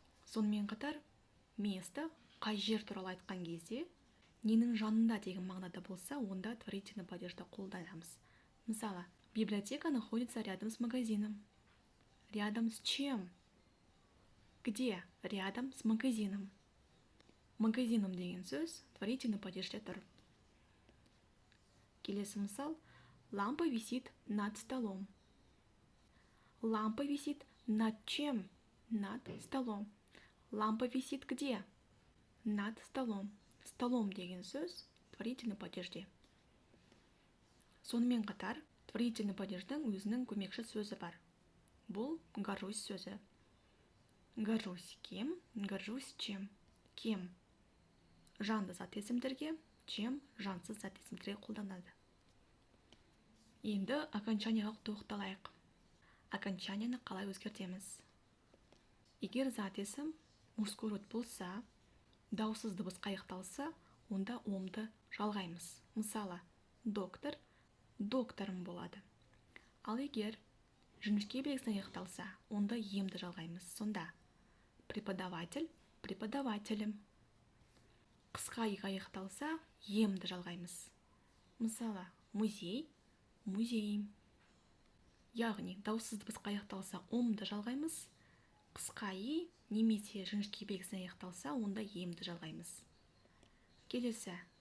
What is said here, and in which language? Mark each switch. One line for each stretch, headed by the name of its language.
Kazakh: Сонымен қатар, место, қай жер туралы айтқан кезде, ненің жанында деген мағынада болса, онда творительный падежді қолданамыз.
Russian: Мысалы, библиотека находится рядом с магазином. Рядом с чем? Где? Рядом с магазином.
Kazakh: Магазином деген сөз творительный падежде тұр. Келесі мысал.
Russian: Лампа висит над столом. Лампа висит над чем? Над столом. Лампа висит где? Над столом.
Kazakh: Столом деген сөз творительный падежде. Сонымен қатар, творительный падеждің өзінің көмекші сөзі бар. Бұл горжусь сөзі.
Russian: Горжусь кем? Горжусь чем? Кем?
Kazakh: Жанды зат есімдерге, чем жансыз зат есімдерге қолданады. Енді окончанияға тоқталайық. Окончанияны қалай өзгертеміз? Егер зат есім мужской род болса, даусыз дыбыс аяқталса, онда омды жалғаймыз. Мысалы, доктор, докторым болады. Ал егер жіңішке белгісі аяқталса, онда емді жалғаймыз. Сонда преподаватель, преподавателем. Қысқа игі аяқталса, емді жалғаймыз. Мысалы, музей, музейім. Яғни, даусыз дыбысқа аяқталса, омды жалғаймыз. Қысқа и немесе жіңішке белгісі аяқталса, онда емді жалғаймыз. Келесі.